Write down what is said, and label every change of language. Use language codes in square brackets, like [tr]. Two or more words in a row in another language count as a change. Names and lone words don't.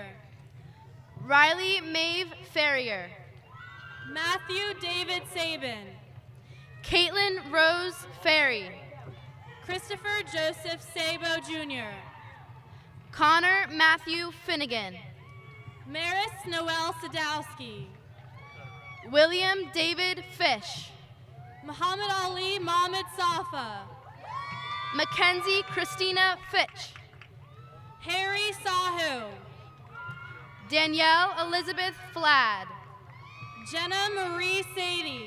[en] Riley Maeve Ferrier. Matthew David Sabin. Caitlin Rose Ferry. Christopher Joseph Sabo Jr. Connor Matthew Finnegan. Maris Noel Sadowski. William David Fish. Muhammad Ali Mohamed Safa. Mackenzie Christina Fitch. Harry Sahu. Danielle Elizabeth Flad. Jenna Marie Sadie.